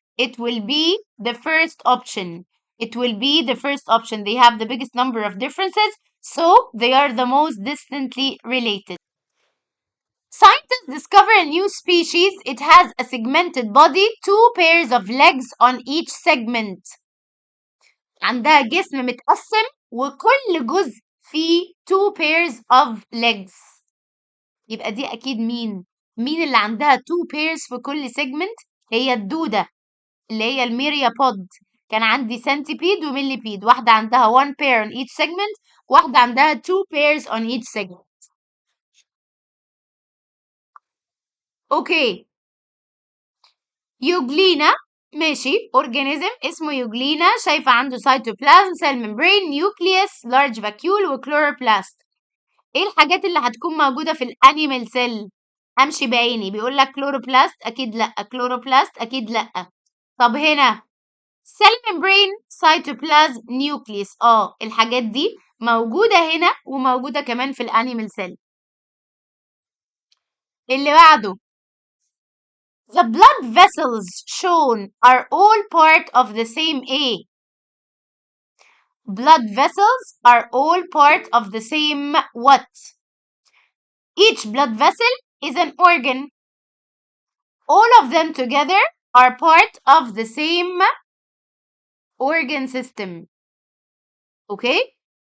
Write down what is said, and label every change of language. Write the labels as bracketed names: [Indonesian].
[English] It will be the first option. It will be the first option. They have the biggest number of differences, so they are the most distantly related. Scientists discover a new species. It has a segmented body, 2 pairs of legs on each segment. [Arabic] عندها جسم متقسم وكل جزء فيه [English] 2 pairs of legs. [Arabic] يبقى دي أكيد مين؟ مين اللي عندها 2 pairs في كل segment؟ هي الدودة اللي هي الميريابود. كان عندي سنتيبيد وميليبيد. واحدة عندها [English] 1 pair on each segment. واحدة عندها 2 pairs on each segment. [Arabic] اوكي. يوجلينا ماشي اورجانيزم اسمه يوجلينا. شايفه عنده سيتوبلازم، سيل ممبرين، نيوكليوس، لارج فاكيول، وكلوروبلاست. ايه الحاجات اللي هتكون موجوده في الانيمال سيل؟ امشي بعيني. بيقول لك كلوروبلاست اكيد لا، كلوروبلاست اكيد لا. طب هنا سيل ممبرين، سيتوبلازم، نيوكليوس. الحاجات دي موجوده هنا وموجوده كمان في الانيمال سيل. اللي بعده [English] the blood vessels shown are all part of the same A. Blood vessels are all part of the same what? Each blood vessel is an organ. All of them together are part of the same organ system. Okay?